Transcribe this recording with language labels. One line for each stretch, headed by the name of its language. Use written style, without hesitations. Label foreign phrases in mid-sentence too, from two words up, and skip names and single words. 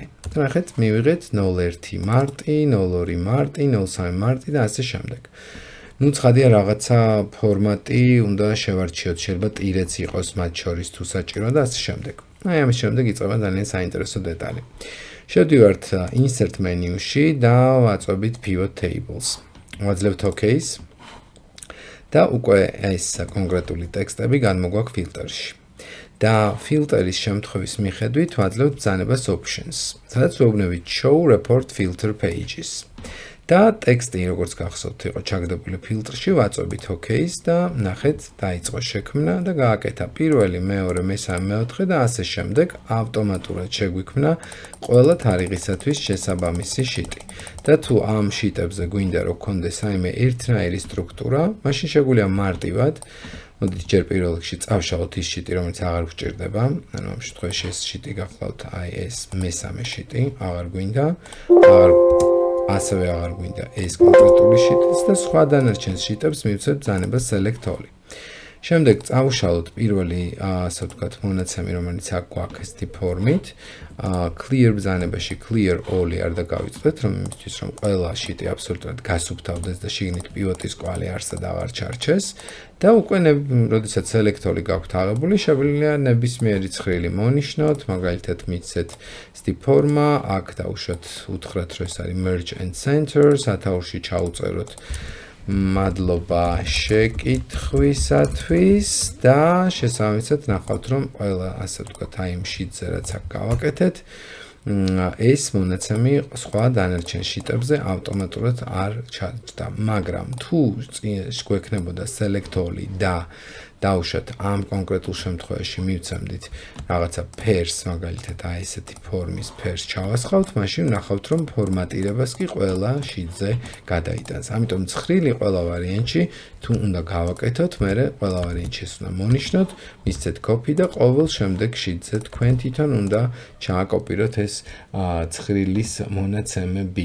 Georgian: და ნახეთ, მივიღეთ 01 მარტი, 02 მარტი, 03 მარტი და ასე შემდეგ. ნუ ცხადია რაღაცა ფორმატი უნდა შევარჩიოთ, შეიძლება ტირეც იყოს მათ შორის თუ საჭირო და ასე შემდეგ. აი ამის შემდეგ იწყება ძალიან საინტერესო დეტალი. შევდივართ
English: insert menu-
Georgian: ში და ვაწვევით
English: pivot tables.
Georgian: ვაძლევთ OK-ს და უკვე ეს კონკრეტული ტექსტები განმოგვაქვს ფილტრში. და ფილტრის შემთხვევის მიხედვით ვაძლევთ ბრძანებას options, სადაც ვეუბნებით
English: show report filter pages.
Georgian: და ტექსტი, როგორც გახსოვთ, იყო ჩაგდებული ფილტრში, ვაწვევით OK-ს და ნახეთ, დაიწყო შექმნა და გააკეთა პირველი, მეორე, მესამე, მეოთხე და ასე შემდეგ ავტომატურად შეგვიქმნა ყველა თარიღისათვის შესაბამისი შიტი. და თუ ამ შიტებზე გვინდა რომ გქონდეს რაიმე ერთნაირი სტრუქტურა, მაშინ შეგვიძლია მარტივად მოდით ჯერ პირველ რიგში წავშალოთ ის შიტი, რომელიც აღარ გვჭირდება. ანუ ამ შემთხვევაში ეს შიტი გახლავთ აი ეს მესამე შიტი, აღარ გვინდა, ასევე აღარ გვინდა ეს კონკრეტული შიტიც და სხვა დანარჩენ შიტებს მივცეთ ბრძანებას
English: select all.
Georgian: შემდეგ წავშალოთ პირველი, ასე ვთქვათ, მონაცემი, რომელიც აქ გვაქვს ესეთი ფორმით. clear ბრძანებაში
English: clear all
Georgian: არ დაგავიწყდეთ, რომ იმისთვის რომ ყველა შიტი აბსოლუტურად გასუფთავდეს და შიგნით პივოტის კვალი არსად აღარ ჩარჩეს. და უკვე როდესაც
English: select all
Georgian: გაქვთ აღებული, შეგვიძლია ნებისმიერი ცხრილი მონიშნოთ, მაგალითად მიცეთ ესეთი ფორმა, აქ დავუშვათ უთხრათ, რომ ეს არის
English: merge and center,
Georgian: სათაურში ჩაუწეროთ მადლობა შეკითხვისათვის და შესაბამისად ნახავთ, რომ ყველა ასე ვთქვათ, აი იმ შიტზე რაც აქ გავაკეთეთ, ეს მონაცემი სხვა დანარჩენ შიტებზე ავტომატურად არ ჩაჯდა. მაგრამ თუ გვექნებოდა
English: select all
Georgian: და დავუშვათ ამ კონკრეტულ შემთხვევაში მივცემდით რაღაცა ფერს, მაგალითად აი ესეთი ფორმის ფერს ჩავასხავთ, მაშინ ვნახავთ, რომ ფორმატირებას კი ყველა შიტზე გადაიტანს. ამიტომ ცხრილი ყველა ვარიანტში თუ უნდა გავაკეთოთ, მერე ყველა ვარიანტში ეს უნდა მონიშნოთ, მისცეთ copy და ყოველ შემდეგ შიტზე თქვენ თვითონ უნდა ჩააკოპიროთ ეს ცხრილის მონაცემები.